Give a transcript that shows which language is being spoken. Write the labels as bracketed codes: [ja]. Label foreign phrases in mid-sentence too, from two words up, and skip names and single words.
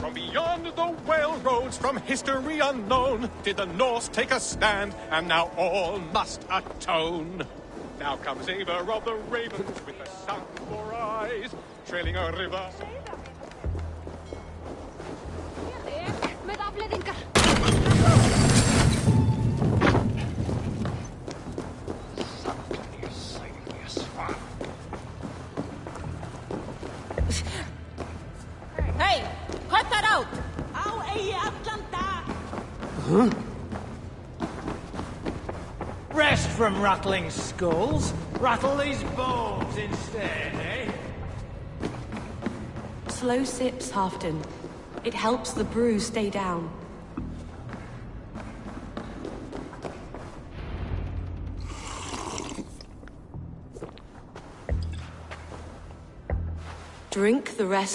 [en] Beyond the whale roads from history unknown, did the Norse take a stand, and now all must atone. Now comes Eivor of the Ravens with the sun for eyes, trailing a river. [is] Með afleiðingar. [en] Hey, cut that out! [is] Á eigi allan dag! [en] Huh? Rest from rattling skulls. Rattle these bones instead, eh? Slow sips, Halfdan. It helps the brew stay down. Drink the rest.